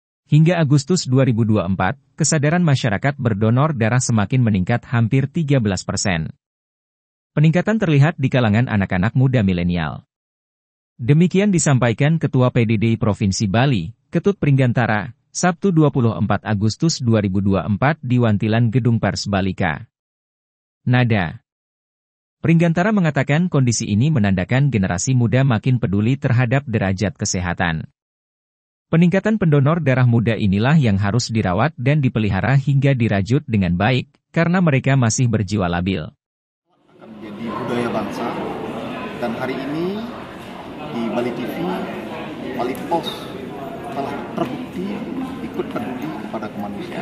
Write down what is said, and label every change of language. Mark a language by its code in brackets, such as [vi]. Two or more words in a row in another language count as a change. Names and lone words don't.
[id] Hingga Agustus 2024, kesadaran masyarakat berdonor darah semakin meningkat hampir 13%. Peningkatan terlihat di kalangan anak-anak muda milenial. Demikian disampaikan Ketua PDDI Provinsi Bali, Ketut Pringgantara, Sabtu 24 Agustus 2024 di Wantilan Gedung Pers Balika. Nada. Pringgantara mengatakan kondisi ini menandakan generasi muda makin peduli terhadap derajat kesehatan. Peningkatan pendonor darah muda inilah yang harus dirawat dan dipelihara hingga dirajut dengan baik, karena mereka masih berjiwa labil. Akan menjadi budaya bangsa, dan hari ini di Bali TV, Bali Post telah terbukti ikut peduli kepada kemanusiaan.